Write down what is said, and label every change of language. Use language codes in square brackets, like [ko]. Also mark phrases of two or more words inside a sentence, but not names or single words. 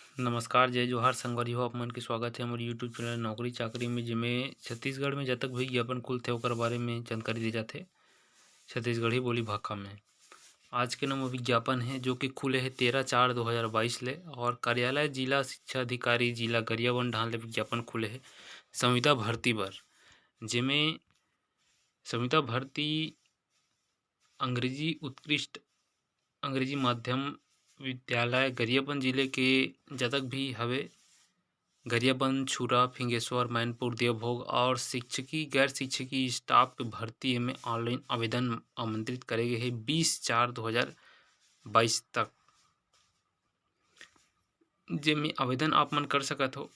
[hne] नमस्कार, जय जोहार संगवारी हो। आप मन के स्वागत है हमारे यूट्यूब चैनल नौकरी चाकरी में, जेमे छत्तीसगढ़ में जतक भी विज्ञापन खुलथे ओकर बारे में जानकारी दी जाथे छत्तीसगढ़ी बोली भाखा में। आज के नंबर विज्ञापन है जो कि खुले है 13/4/2022 ले, और कार्यालय जिला शिक्षा अधिकारी जिला गरियाबंद डाहर ले विज्ञापन खुले है संविदा भर्ती बर, जेमे संविदा भर्ती अंग्रेजी उत्कृष्ट अंग्रेजी माध्यम विद्यालय गरियाबंद जिले के जतक भी हवे, गरियाबंद, छुरा, फिंगेश्वर, मैनपुर, देवभोग और शिक्षकी गैर शिक्षकी स्टाफ के भर्ती में ऑनलाइन आवेदन आमंत्रित करे गए है 20/4/2022 तक, जेमे आवेदन आप मन कर सकत हो।